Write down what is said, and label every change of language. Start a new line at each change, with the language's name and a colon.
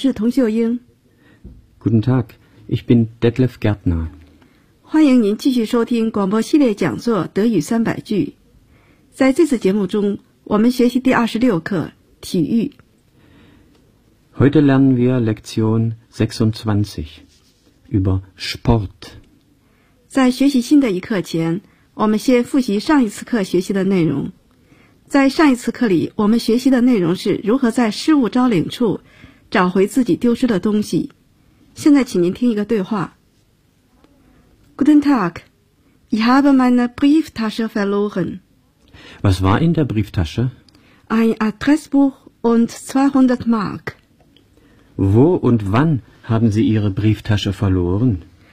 German: Guten Tag, ich bin Detlef Gärtner.
Chinese: 欢迎您继续收听广播系列讲座德语三百句。在这次节目中，我们学习第26课体育。
German: Heute lernen wir Lektion 26 über Sport.
Chinese: 在学习新的一课前，我们先复习上一次课学习的内容。在上一次课里，我们学习的内容是如何在失物招领处找回自己丢失的东西。现在请您听一个对话。
German: Guten Tag, ich habe meine Brieftasche verloren. Was war in der Brieftasche? Ein Adressbuch und 200 Mark. Wo und wann haben Sie Ihre Brieftasche verloren?